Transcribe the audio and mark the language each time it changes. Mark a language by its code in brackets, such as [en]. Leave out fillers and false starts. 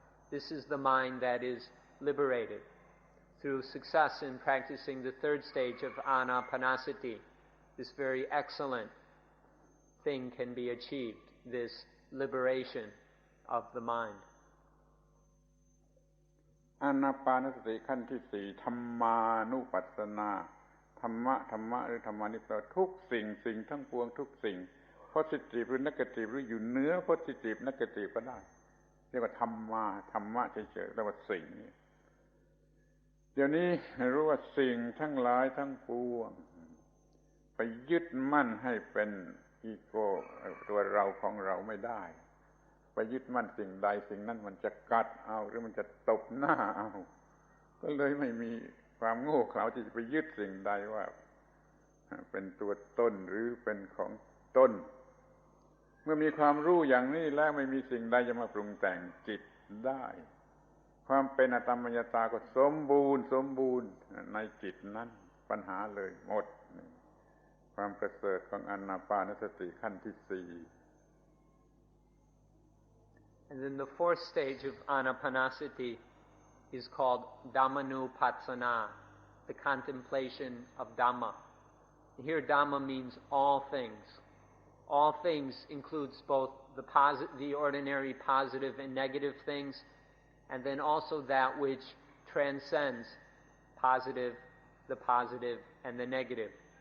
[en] This is the mind that is liberated. Through success in practicing the third stage of anapanasati, this very excellent thing can be achieved, this liberation of the mind. [th] อานาปานสติขั้นที่4ธรรมานุปัสสนาธรรมะหรือธรรมานิแปลว่าทุกสิ่งทั้งปวงทุกสิ่ง positive หรือ negative หรืออยู่เหนือ positive negative ก็ได้เรียกว่าธรรมะเฉยๆเรียกว่าสิ่ง เดี๋ยวนี้รู้ว่าสิ่งทั้งหลายทั้งปวงไปยึดมั่นให้เป็นอีโก้ตัวเราของเราไม่ได้ไปยึดมั่นสิ่งใดสิ่งนั้นมันจะกัดเอาหรือมันจะตบหน้าเอาก็เลยไม่มีความโง่เขลาที่จะไปยึดสิ่งใดว่าเป็นตัวตนหรือเป็นของตน เมื่อมีความรู้อย่างนี้แล้วไม่มีสิ่งใดจะมาปรุงแต่งจิตได้ความเป็นอตัมมยตาก็สมบูรณ์ในจิตนั้นปัญหาเลยหมดความประเสริฐของอานาปานสติขั้นที่4 [en] And then the fourth stage of anapanasati is called Dhammanupassana, the contemplation of Dhamma. Here Dhamma means all things. All things includes both the ordinary positive and negative things, and then also that which transcends the positive and the negative.